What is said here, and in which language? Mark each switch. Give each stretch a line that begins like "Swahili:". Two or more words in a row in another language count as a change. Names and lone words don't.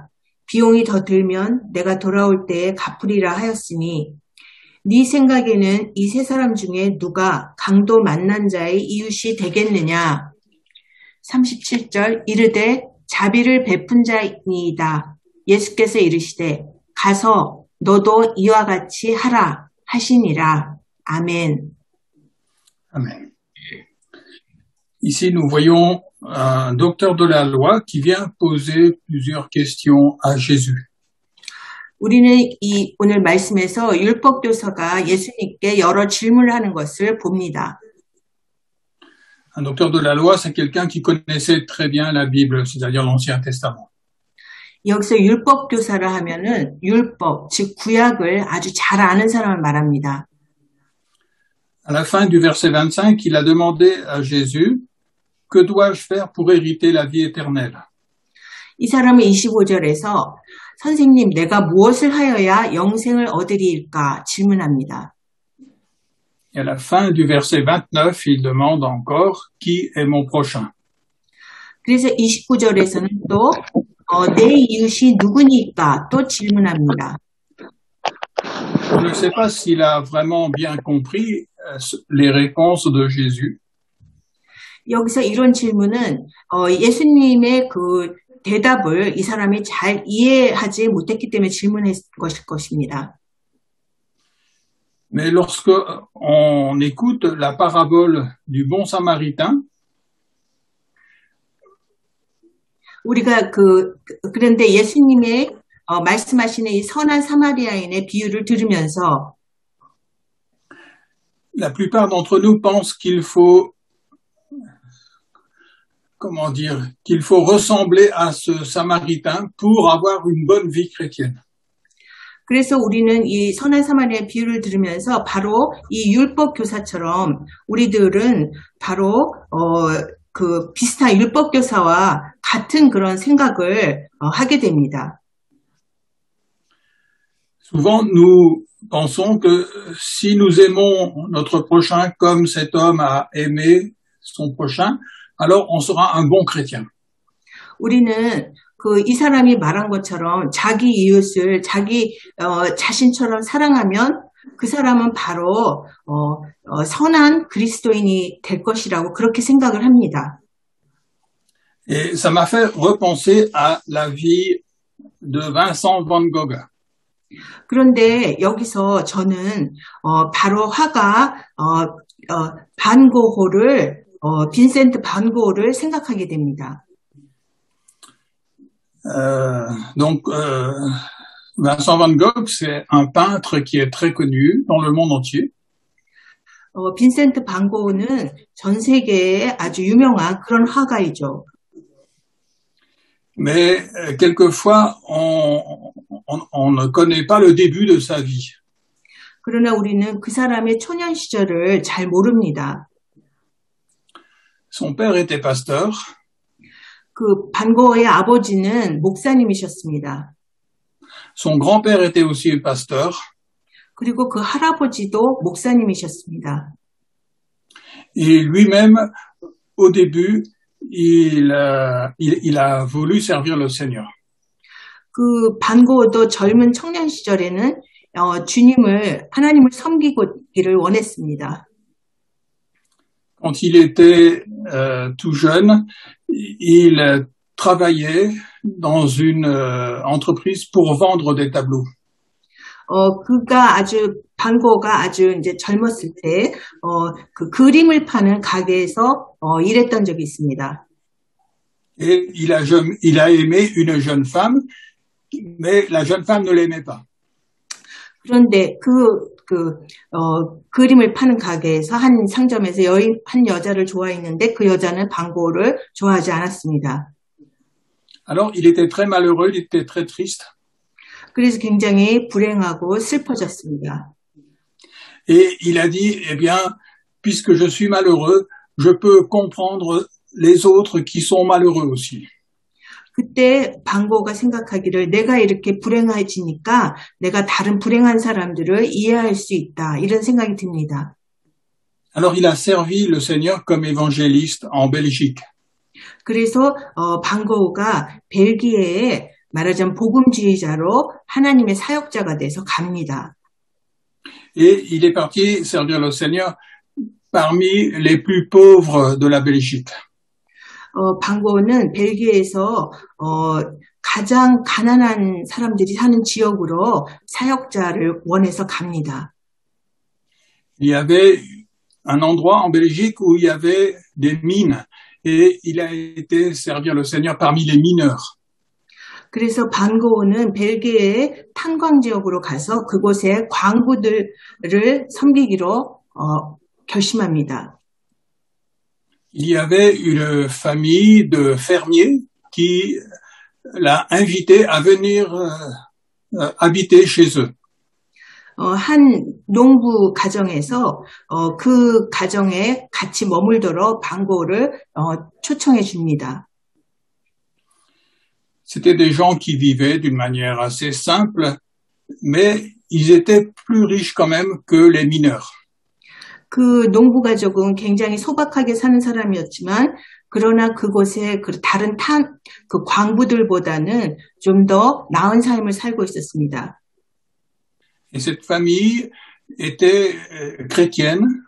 Korean: 비용이 더 들면 내가 돌아올 때에 갚으리라 하였으니 네 생각에는 이 세 사람 중에 누가 강도 만난 자의 이웃이 되겠느냐. 37절 이르되 자비를 베푼 자이니이다. 예수께서 이르시되 가서 너도 이와 같이 하라 하시니라. 아멘.
French: Amen. Ici, nous voyons un docteur de la loi qui vient poser plusieurs questions à Jésus.
Korean: 우리는 오늘 말씀에서 율법 교사가 예수님께 여러 질문을 하는 것을 봅니다.
French: Un docteur de la loi, c'est quelqu'un qui connaissait très bien la Bible, c'est-à-dire l'Ancien Testament.
Korean: 여기서 율법 교사를 하면은 율법, 즉 구약을 아주 잘 아는 사람을 말합니다.
French: À la fin du verset 25, il a demandé à Jésus, que dois-je faire pour hériter la vie éternelle?
Korean: 이 사람은 25절에서 선생님, 내가 무엇을 하여야 영생을 얻으리일까 질문합니다.
French: Et à la fin du verset 29, il demande encore, qui est mon prochain?
Korean: 그래서 29절에서는 또 내 이웃이 누구니까 또 질문합니다.
French: On ne sait pas s'il a vraiment bien compris les réponses de Jésus.
Korean: 여기서 이런 질문은 예수님의 그 대답을 이 사람이 잘 이해하지 못했기 때문에 질문했을 것입니다.
French: Mais lorsque on écoute la parabole du bon samaritain,
Korean: 우리가 그런데 예수님의 말씀하시는 이 선한 사마리아인의 비유를 들으면서
French: la plupart d'entre nous pensent qu'il faut, comment dire, qu'il faut ressembler à ce samaritain pour avoir une bonne vie chrétienne.
Korean: 그래서 우리는 이 선한 사마리아의 비유를 들으면서 바로 이 율법 교사처럼 우리들은 바로 그 비슷한 율법 교사와 같은 그런 생각을 하게 됩니다.
French: Souvent, nous pensons que si nous aimons notre prochain comme cet homme a aimé son prochain, alors on sera un bon chrétien.
Korean: 우리는 이 사람이 말한 것처럼 자기 이웃을 자기 자신처럼 사랑하면 그 사람은 바로 선한 그리스도인이 될 것이라고 그렇게 생각을 합니다.
French: Et ça m'a fait repenser à la vie de Vincent van Gogh.
Korean: 그런데 여기서 저는 바로 화가 반 고흐를 빈센트 반 고흐를 생각하게 됩니다.
French: Donc, Vincent van Gogh, c'est un peintre qui est très connu dans le monde entier.
Korean: 빈센트 반 고흐는 전 세계에 아주 유명한 그런 화가이죠.
French: Mais quelquefois, on ne connaît pas le début de sa vie.
Korean: 그러나 우리는 그 사람의 초년 시절을 잘 모릅니다.
French: Son père était pasteur.
Korean: 그 반 고흐의 아버지는 목사님이셨습니다.
French: Son grand-père était aussi pasteur.
Korean: 그리고 그 할아버지도 목사님이셨습니다.
French: Et lui-même, au début, il a voulu servir le Seigneur.
Korean: 그 반 고흐도 젊은 청년 시절에는 하나님을 섬기기를 원했습니다.
French: Quand il était tout jeune, il travaillait dans une entreprise pour vendre des tableaux.
Korean: 반 고흐가 아주 이제 젊었을 때, 그 그림을 파는 가게에서 일했던 적이 있습니다.
French: Et il a aimé une jeune femme, mais la jeune femme ne l'aimait pas.
Korean: 그런데 그림을 파는 가게에서 한 상점에서 한 여자를 좋아했는데 그 여자는 반 고흐를 좋아하지 않았습니다.
French: Alors, il était très malheureux, il était très triste.
Korean: 그래서 굉장히 불행하고 슬퍼졌습니다.
French: Et il a dit, eh bien, puisque je suis malheureux, je peux comprendre les autres qui sont malheureux aussi.
Korean: 그때 반 고흐가 생각하기를 내가 이렇게 불행해지니까 내가 다른 불행한 사람들을 이해할 수 있다. 이런 생각이 듭니다.
French: Alors il a servi le Seigneur comme évangéliste en Belgique.
Korean: 그래서 반 고흐가 벨기에에 말하자면 복음주의자로 하나님의 사역자가 돼서 갑니다.
French: Et il est parti servir le Seigneur parmi les plus pauvres de la Belgique.
Korean: 반 고흐는 벨기에에서 가장 가난한 사람들이 사는 지역으로 사역자를 원해서 갑니다.
French: Il y avait un endroit en Belgique où il y avait des mines et il a été servir le Seigneur parmi les mineurs.
Korean: 그래서 반 고흐는 벨기에의 탄광 지역으로 가서 그곳의 광부들을 섬기기로 결심합니다.
French: Il y avait une famille de fermiers qui l'a invité à venir habiter chez eux.
Korean: 한 농부 가정에서 그 가정에 같이 머물도록 반 고흐를 초청해 줍니다.
French: C'était des gens qui vivaient d'une manière assez simple, mais ils étaient plus riches quand même que les mineurs.
Korean: 그 농부 가족은 굉장히 소박하게 사는 사람이었지만 그러나 그곳에 그 다른 그 광부들보다는 좀 더 나은 삶을 살고 있었습니다.
French: Et cette famille était chrétienne.